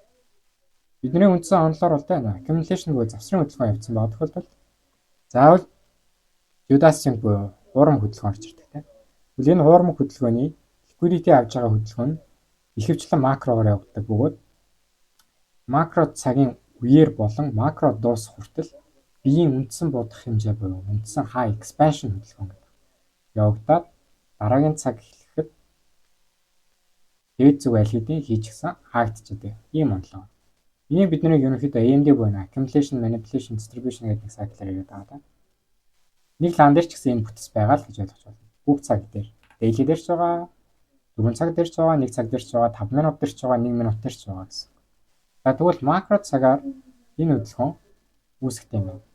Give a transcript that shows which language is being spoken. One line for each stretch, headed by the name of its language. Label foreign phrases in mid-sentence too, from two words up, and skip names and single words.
Mongolian: Бидний үндсэн онолоор бол тэ accumulation буюу завсрын хөдөлгөөн явуулсан байгаа тохиолдолд заавал Judas-ийн буюу хуурмаг хөдөлгөөн орж ирдэг тэ. Тэгвэл энэ хуурмаг хөдөлгөөний liquidity авж байгаа хөдөлгөөн нь ихэвчлэн макрогоор явагддаг бөгөөд макро цагийн үеэр болон макро дуусах хүртэл биеийн үндсэн будах хэмжээ буюу үндсэн
English: high expansion
Mongolian: хөдөлгөөн гэдэг явагдаад дараагийн цаг эхлэхэд дээд зүг аль хэдийн хийчихсэн хаагдчихдаг ийм онолоо. Энийг бидний ерөнхийдөө AMD буюу
English: accumulation, manipulation, distribution
Mongolian: гэдэг нэг cycle-аар яриад байгаа. Нэг лаан дээр ч гэсэн энэ бүтц байгаа л гэж ойлгож байна. Бүх цаг дээр, daily дээр ч байгаа, 4 цаг дээр ч байгаа, 1 цаг дээр ч байгаа, 5 минут дээр ч байгаа, 1 минут дээр ч байгаа гэсэн. За тэгвэл макро цагаар энэ хөдөлгөөн үүсгэх юм байна.